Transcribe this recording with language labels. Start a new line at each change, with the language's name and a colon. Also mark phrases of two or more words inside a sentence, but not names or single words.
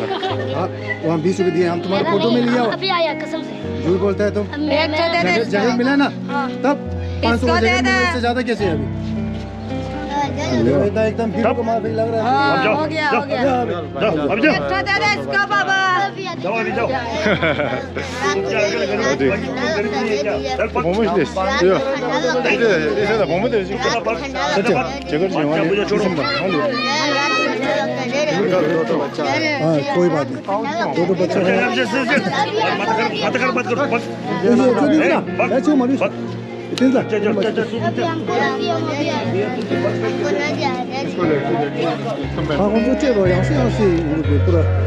Hindi: वहाँ 20 रुपए दिए हम तुम्हारे फोटो में लिया अभी आया कसम से झूठ बोलता है तुम एक तो दे दे जगह मिला ना तब 500 का जगह मिला इससे ज्यादा कैसे है अभी एकदम भीड़ को मार लग रहा है हो गया जाओ अब जाओ एक तो दे दे इसका बाबा जाओ अभी जाओ
Korean: 뭐뭐 있어 이제 뭐뭐 돼 지금 저걸 좀
Hindi: मुझे छोड़ो हाँ कोई बात नहीं दो बच्चे हैं मत करो हाँ हम बच्चे वो यहाँ से पूरा